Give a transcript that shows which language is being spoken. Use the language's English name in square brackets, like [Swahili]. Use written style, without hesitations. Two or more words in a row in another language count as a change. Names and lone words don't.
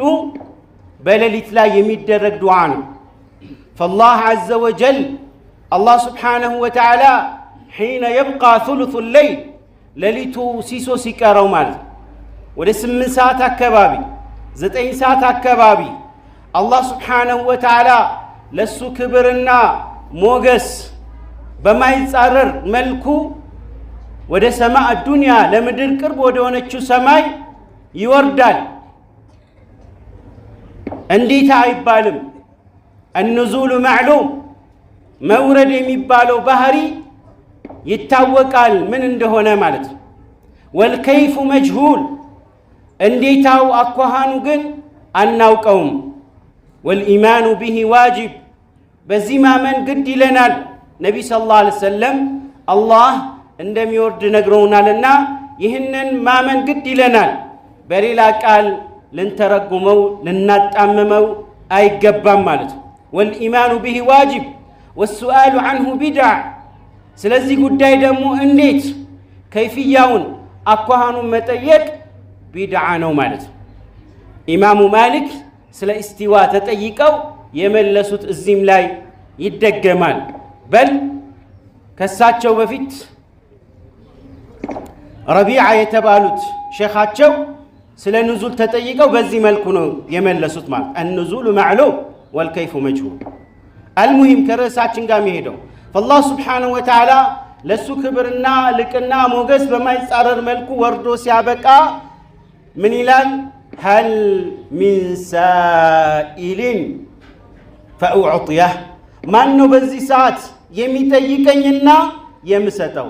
[Amharic] በሌሊት ላይ የሚደረግ ዱዓ ነው። [Arabic] فالله عز وجل الله سبحانه وتعالى حين يبقى ثلث الليل [Amharic] ሌሊቱ ሲሶ ሲቀረው ማለት ወደ 8 ሰዓት አካባቢ 9 ሰዓት አካባቢ [Arabic] الله سبحانه وتعالى [Amharic] ለሱ ክብርና ሞገስ በማይጻረር መልኩ ወደ [Arabic] سماء الدنيا [Amharic] ለምድር ቅርብ ወደ ሆነችው ሰማይ ይወርዳል። እንዴት አይባልም። [Arabic] النزول معلوم [Amharic] መውረድ የሚባለው ባህሪ ይታወቃል ምን እንደሆነ ማለት ነው። [Arabic] والكيف مجهول [Amharic] እንዴታው አኳሃኑ ግን አናውቀውም። [Arabic] والإيمان به واجب [Amharic] በዚህ ማመን ግድ ይለናል። [Arabic] النبي صلى الله عليه وسلم [Amharic] አላህ እንደሚወርድ ነግረውናልና ይህንን ማመን ግድ ይለናል። በሌላ ቃል ልንተረጉመው ልናጣምመው አይገባም ማለት ነው። [Arabic] والإيمان به واجب والسؤال عنه بدع [Amharic] ስለዚህ ጉዳይ ደግሞ እንዴት ከይፍያውን አኳሃኑን መጠየቅ ቢድዓ ነው ማለት ነው። ኢማሙ ማሊክ ስለ እስቲዋ ተጠይቀው የመለሱት እዚህም ላይ ይደገማል። በል ከሳቸው በፊት ረቢዓ የተባሉት ሼኻቸው ስለ ኑዙል ተጠይቀው በዚህ መልኩ ነው የመለሱት ማለት [Arabic] النزول معلوم والكيف مجهول። [Amharic] አልሙሂም ከርዕሳችን ጋር የሚሄደው [Arabic] فالله سبحانه وتعالى [Amharic] ለሱ ክብርና ልቅና ሞገስ በማይጻረር መልኩ ወርዶ ሲያበቃ ምን ይላል? [Arabic] هل من سائل فأعطيه [Amharic] ማን ነው በዚህ ሰዓት የሚጠይቀኝና የምሰጠው?